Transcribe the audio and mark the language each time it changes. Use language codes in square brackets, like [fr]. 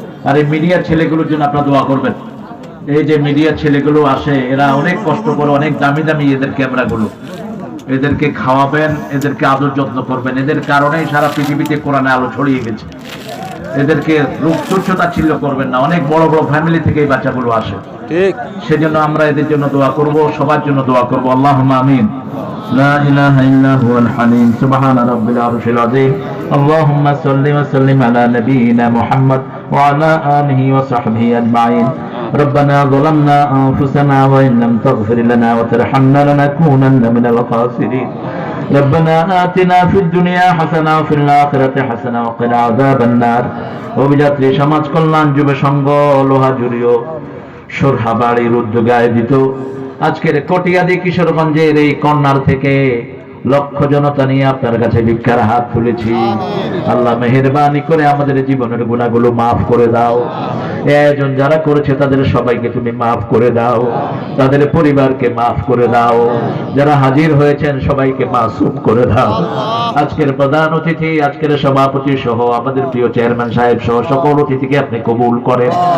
[bn] আর এই মিডিয়ার ছেলেগুলোর জন্য আপনারা দোয়া করবেন। এই যে মিডিয়ার ছেলেগুলো আসে, এরা অনেক কষ্ট করে, অনেক দামি দামি এদের ক্যামেরাগুলো, এদেরকে খাওয়াবেন, এদেরকে আদর যত্ন করবেন। এদের কারণেই সারা পৃথিবীতে কোরআনে আলো ছড়িয়ে গেছে। এদেরকে রূপ তুচ্ছতাচ্ছিল্য করবেন না। অনেক বড় বড় ফ্যামিলি থেকে এই বাচ্চাগুলো আসে, ঠিক সেজন্য আমরা এদের জন্য দোয়া করব, সবার জন্য দোয়া করব। আল্লাহুম্মা আমিন। [ar] لا إله إلا هو الحليم سبحان رب العرش العظيم اللهم صل وسلم على نبينا محمد وعلى آله وصحبه أجمعين ربنا ظلمنا أنفسنا وإن لم تغفر لنا وترحمنا لنكونن من الخاسرين ربنا آتنا في الدنيا حسنة وفي الآخرة حسنة وقنا عذاب النار অভিযাত্রী সমাজ কল্যাণ যুব সংঘ লোহাজুড়িও [bn] সোরহাবাড়ির উদ্যোগে আয়োজিত আজকের কটিয়াদি কিশোরগঞ্জের এই কর্নার থেকে লক্ষ জনতা নিয়ে আপনার কাছে ভিক্ষার হাত তুলেছি। আল্লাহ মেহেরবানি করে আমাদের জীবনের গুনাহগুলো মাফ করে দাও। আয়োজন যারা করেছে তাদের সবাইকে তুমি মাফ করে দাও, তাদের পরিবারকে মাফ করে দাও, যারা হাজির হয়েছেন সবাইকে মাসুম করে দাও। আজকের প্রধান অতিথি, আজকের সভাপতি সহ আমাদের প্রিয় চেয়ারম্যান সাহেব সহ সকল অতিথিকে আপনি কবুল করেন।